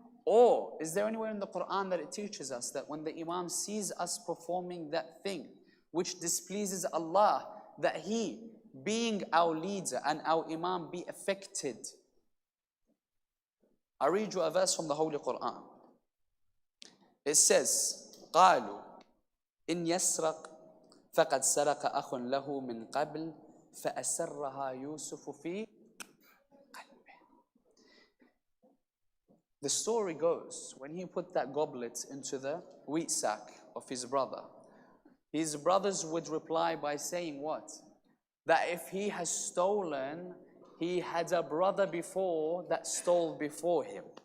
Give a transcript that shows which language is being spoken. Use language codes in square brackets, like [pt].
[en] Or is there anywhere in the Quran that it teaches us that when the Imam sees us performing that thing which displeases Allah, that he, being our leader and our Imam, be affected? I read you a verse from the Holy Quran. It says, [ar] قالوا إن يسرق فقد سرق أخ له من قبل فأسرها يوسف في قلبه. [en] The story goes, when he put that goblet into the wheat sack of his brother, his brothers would reply by saying what? That if he has stolen, he had a brother before that stole before him.